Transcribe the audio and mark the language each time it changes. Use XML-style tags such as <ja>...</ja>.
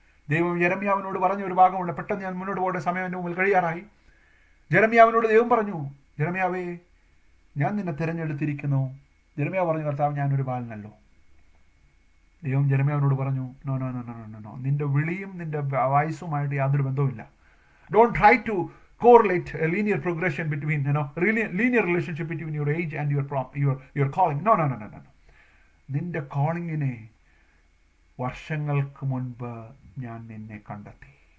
<ml>ദൈവം യെരമ്യാവിനോട് പറഞ്ഞ ഒരു ഭാഗമുണ്ട്. പെട്ടെന്ന് ഞാൻ മുന്നോട്ട് പോകേണ്ട സമയം എൻ്റെ മുമ്പിൽ കഴിയാറായി. യെരമ്യാവിനോട് ദൈവം പറഞ്ഞു, യെരമ്യാവേ, ഞാൻ നിന്നെ തിരഞ്ഞെടുത്തിരിക്കുന്നു. യെരമ്യാവ് പറഞ്ഞു, കർത്താവ്, ഞാനൊരു ബാലനല്ലോ. ദൈവം യെരമ്യാവിനോട് പറഞ്ഞു, no no no no no no, നിന്റെ വിളിയും നിന്റെ വയസ്സുമായിട്ട് യാതൊരു ബന്ധവുമില്ല.</ml> <en>Don't try to correlate a linear progression between, linear relationship between your age and your calling. No.</en> <ml>നിന്റെ കോളിങ്ങിനെ വർഷങ്ങൾക്ക് മുൻപ് ഞാൻ നിന്നെ കണ്ടെത്തി.</ml>